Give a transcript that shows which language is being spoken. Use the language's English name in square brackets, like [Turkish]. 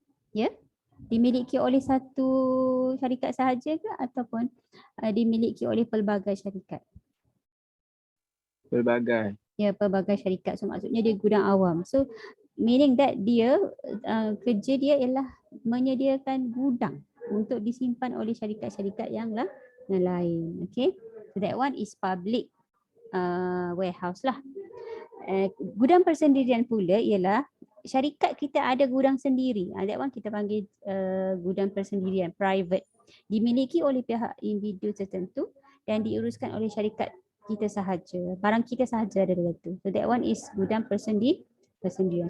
[Malay] Ya, dimiliki oleh satu syarikat sahaja ke ataupun dimiliki oleh pelbagai syarikat? Pelbagai. Ya, pelbagai syarikat. So maksudnya dia gudang awam. So meaning that dia kerja dia ialah menyediakan gudang untuk disimpan oleh syarikat-syarikat yang lain. [English] Okay, so that one is public warehouse lah. [Malay] Gudang persendirian pula ialah syarikat kita ada gudang sendiri. That one kita panggil gudang persendirian, private. Dimiliki oleh pihak individu tertentu dan diuruskan oleh syarikat kita sahaja. Barang kita sahaja ada dalam tu. So that one is gudang persendirian.